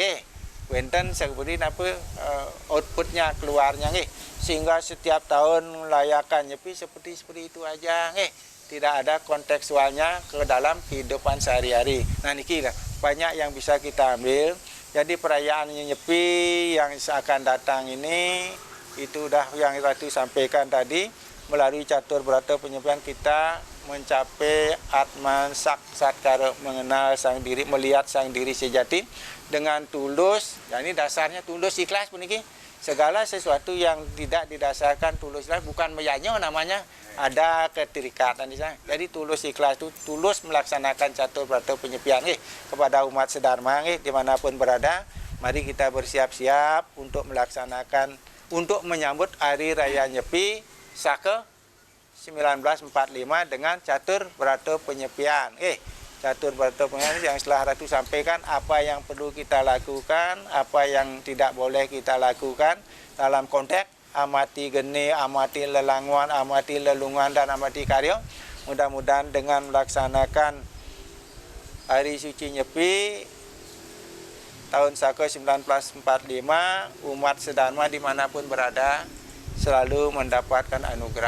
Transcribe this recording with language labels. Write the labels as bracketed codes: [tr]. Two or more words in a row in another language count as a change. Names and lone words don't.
[id] Wenten seperti apa outputnya keluarnya sehingga setiap tahun melayakan Nyepi seperti itu aja tidak ada kontekstualnya ke dalam kehidupan sehari-hari. Nah niki banyak yang bisa kita ambil. Jadi perayaan Nyepi yang akan datang ini itu udah yang Ratu sampaikan tadi melalui catur berata penyepian kita mencapai atman satkara mengenal sang diri, melihat sang diri sejati dengan tulus. Dan ini dasarnya tulus ikhlas puniki. Segala sesuatu yang tidak didasarkan tulus ikhlas bukan meyanyo namanya, ada keterikatan di sana. Jadi tulus ikhlas itu tulus melaksanakan catur berata penyepian kepada umat sedharma dimanapun berada. Mari kita bersiap-siap untuk melaksanakan, untuk menyambut hari raya Nyepi Sake 1945 dengan catur berata penyepian. catur berata pengajian yang setelah Ratu sampaikan apa yang perlu kita lakukan, apa yang tidak boleh kita lakukan dalam konteks amati geni, amati lelangwan, amati lelungan dan amati karya. Mudah-mudahan dengan melaksanakan hari suci Nyepi tahun Saka 1945, umat sedharma dimanapun berada selalu mendapatkan anugerah.